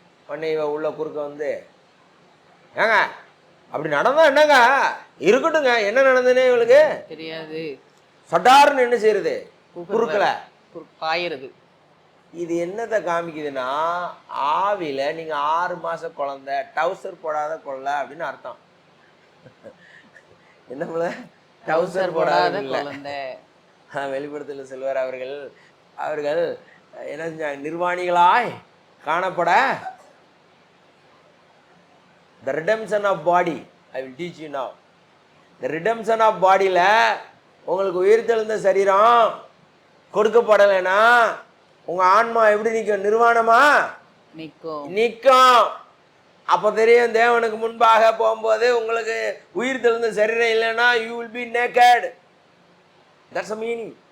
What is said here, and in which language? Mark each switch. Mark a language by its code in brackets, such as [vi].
[ta] உடனே இவ உள்ள குறுக்க வந்து, ஏங்க அப்படி நடந்தா என்னங்க, இருக்கட்டுங்க, என்ன நடந்ததுன்னே இவளுக்கு தெரியாது, சட்டாருன்னு என்ன செய்யறது, குறுக்கல பாயிருது. இது என்னத்தை காமிக்குதுன்னா ஆவில நீங்க 6 மாச குழந்தை, டவுசர் போடாத கொள்ள அப்படின்னு அர்த்தம். என்ன போல டவுசர் போடாத குழந்தை. வெளிப்படுத்தல செல்வர் அவர்கள் என்ன செஞ்சாங்க, நிர்வாணிகளாய் காணப்பட [en] the redemption of body I will teach you now. the redemption of body [ta] ல உங்களுக்கு உயிர்த்தெழுந்த சரீரம் கொடுக்கப்படலைன்னா உங்க ஆன்மா எப்படி நிற்கும், நிர்வாணமா நிற்கும். அப்ப தெரியும் தேவனுக்கு முன்பாக போகும்போது உங்களுக்கு உயிர்த்தெழுந்த சரீரம் இல்லைன்னா [en] you will be naked. that's the meaning.